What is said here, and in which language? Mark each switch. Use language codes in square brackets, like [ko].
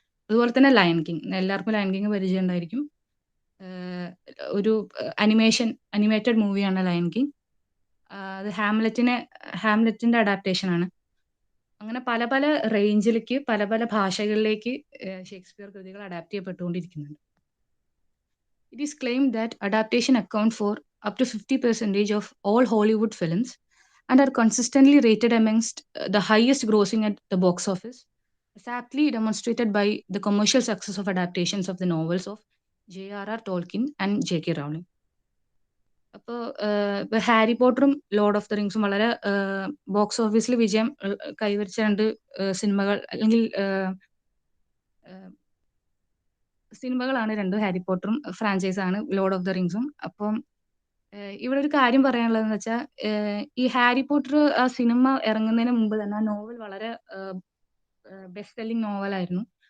[ml] അതുപോലെ തന്നെ lion king, എല്ലാവർക്കും ലയൺ കിങ് പരിചയം ഉണ്ടായിരിക്കും. ഒരു അനിമേറ്റഡ് മൂവിയാണ് ലയൺ കിങ്. അത് ഹാംലെറ്റിന്റെ അഡാപ്റ്റേഷൻ ആണ്. അങ്ങനെ പല പല റേഞ്ചിലേക്ക്, പല പല ഭാഷകളിലേക്ക് ഷേക്സ്പിയർ കൃതികൾ adapt ചെയ്യപ്പെട്ടുകൊണ്ടിരിക്കുന്നുണ്ട്. [en] It is claimed that adaptation account for up to 50% of all Hollywood films and are consistently rated amongst the highest grossing at the box office, as aptly demonstrated by the commercial success of adaptations of the novels of J.R.R. Tolkien and J.K. Rowling. [ml] അപ്പോൾ ഇപ്പൊ Harry പോട്ടറും Lord of the റിങ്സും വളരെ box ഓഫീസിൽ വിജയം കൈവരിച്ച രണ്ട് സിനിമകൾ അല്ലെങ്കിൽ സിനിമകളാണ് രണ്ടും. ഹാരി പോട്ടറും ഫ്രാഞ്ചൈസ് ആണ് ലോർഡ് ഓഫ് ദ റിങ്സും. അപ്പം ഇവിടെ ഒരു കാര്യം പറയാനുള്ളതെന്ന് വെച്ചാൽ, ഈ ഹാരി പോട്ടർ ആ സിനിമ ഇറങ്ങുന്നതിന് മുമ്പ് തന്നെ ആ നോവൽ വളരെ ബെസ്റ്റ് സെല്ലിംഗ് നോവലായിരുന്നു.